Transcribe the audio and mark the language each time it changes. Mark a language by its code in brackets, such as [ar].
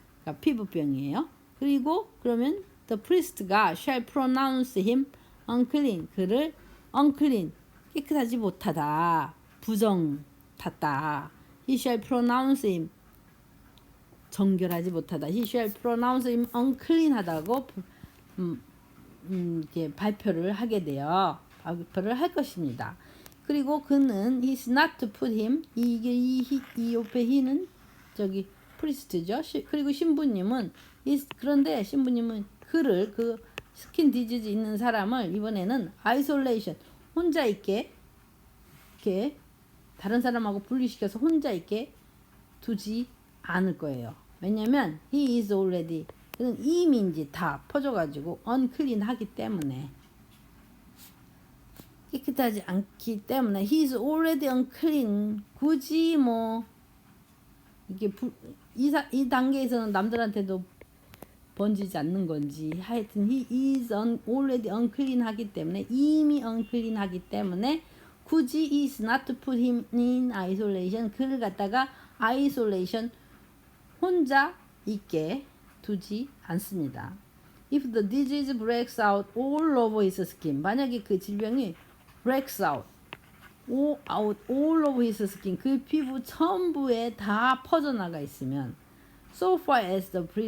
[ko] 그러니까 피부병이에요. 그리고 그러면 the priest가 [en] shall pronounce him unclean, [ko] 그를 unclean, 깨끗하지 못하다, 부정 탔다. [en] He shall pronounce him, [ko] 정결하지 못하다. [en] He shall pronounce him unclean [ko] 하다고 이렇게 발표를 하게 돼요. 발표를 할 것입니다. 그리고 그는 [en] he's not to put him, [ko] 이 옆에 he는 저기 priest죠. 그리고 신부님은 그런데 신부님은 그를, 그 스킨 디지즈 있는 사람을 이번에는 isolation, 혼자 있게 이렇게 다른 사람하고 분리시켜서 혼자 있게 두지 않을 거예요. 왜냐면 he is already, 그는 이미 이제 다 퍼져가지고 unclean 하기 때문에, 깨끗하지 않기 때문에 [en] he is already unclean. [ko] 굳이 뭐 이게 이 단계에서는 남들한테도 번지지 않는 건지 하여튼 [en] he is already unclean [ko] 하기 때문에 이미 unclean 하기 때문에 굳이 [en] is not to put him in isolation [ko] 그를 갖다가 isolation 혼자 있게 두지 않습니다. [en] If the disease breaks out all over his skin [ko] 만약에 그 질병이 [en] breaks out all over his skin [ko] 그 피부 전부에 다 퍼져나가 있으면 [en] so far as the